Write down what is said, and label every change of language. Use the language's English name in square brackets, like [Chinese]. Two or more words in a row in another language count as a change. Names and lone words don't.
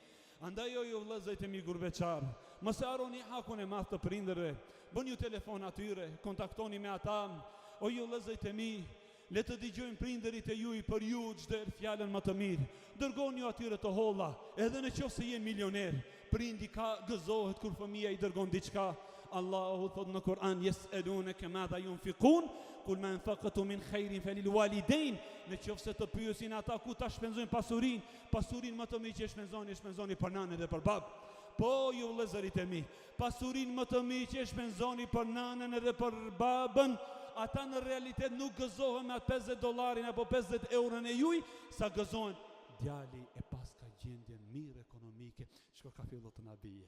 [Albanian] Andaj ju vëllezërit e mi gurbeçar, mos e harroni hakun e madh të prindërve, bëni ju telefon atyre, kontaktoni me ata. O ju vëllezërit e mi, le të dëgjojnë prindërit e juaj për ju çdo fjalën më të mirë. Dërgoni ju atyre të holla, edhe në qoftë se je milioner, prindi ka gëzohet kur fëmia i dërgon diçka. Allahu thot në Kur'an, [Arabic] يسألونك ماذا ينفقون، قل ما أنفقتم من خير فللوالدين. [Albanian] Në qoftë se të pyesin ata ku ta shpenzojnë pasurinë më të mirë që shpenzoni për nanën dhe për babën. Po ju vëllezërit e mi, pasurinë më të mirë që shpenzoni për nanën edhe për babën, ata në realitet nuk gëzohen me atë $50 apo 50 eurën e juaj, sa gëzohen djali e pas ka gjendje mirë ekonomike, shko ka fillu të nabije.